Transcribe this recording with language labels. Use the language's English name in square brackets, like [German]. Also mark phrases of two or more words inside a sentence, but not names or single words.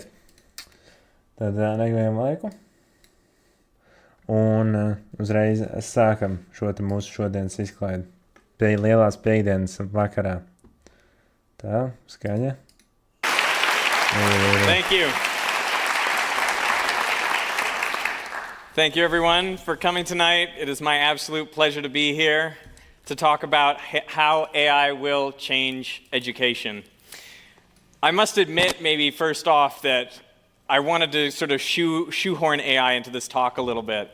[Latvian] Tad negājam laiku. Un uzreiz sākam šo te mūsu šodienas izklaidi. Pie lielās piekdienas vakarā. Tā, skaņa. [English] Thank you. Thank you, everyone, for coming tonight. It is my absolute pleasure to be here to talk about how AI will change education. I must admit, maybe first off, that I wanted to sort of shoehorn AI into this talk a little bit.